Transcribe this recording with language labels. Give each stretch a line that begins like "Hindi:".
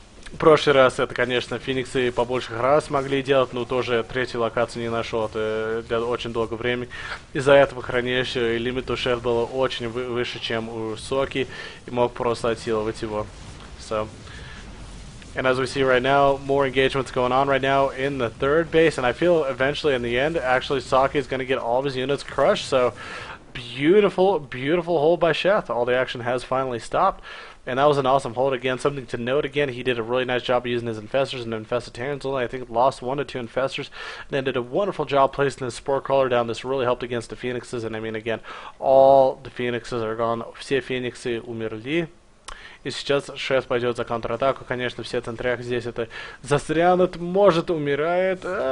Russian: В прошлый раз это, конечно, Фениксы побольше раз могли делать, но тоже третью локацию не нашел, это для очень долгого времени. Из-за этого хранилище лимит у Шеф было очень выше, чем у Соки, и мог просто отсиловать его.
English: So, and as we see right now, more engagements going on right now in the third base, and I feel eventually in the end, actually Sake is going to get all of his units crushed, so beautiful, beautiful hold by Sheth. All the action has finally stopped. And that was an awesome hold again. Something to note again, he did a really nice job of using his infestors and infested Terrans. Only I think lost 1 to 2 infestors. And then did a wonderful job placing his spore crawler down. This really helped against the Phoenixes. And I mean again, all the Phoenixes are gone.
Russian: Все Фениксы умерли. И сейчас Шеф пойдет за контратаку. Конечно, все центрях здесь это застрянут. Может, умирает.